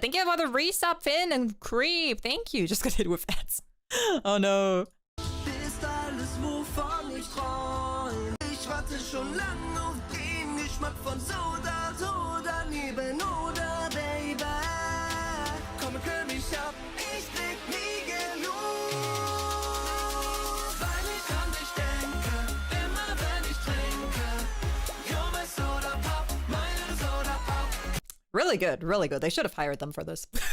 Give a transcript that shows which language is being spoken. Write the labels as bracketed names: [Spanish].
[English] Thank you for the resub, Finn and Creep. Thank you. Just got hit with ads. Oh no. [German] Bist alles, wovon ich träum. Ich warte schon lang auf den Geschmack von Soda, Soda, neben oder Baby. Komm, kühl mich ab, ich krieg nie genug. Weil ich an dich denke, immer wenn ich trinke. [English] You're my Soda Pop, meine Soda Pop. Really good, really good. They should have hired them for this.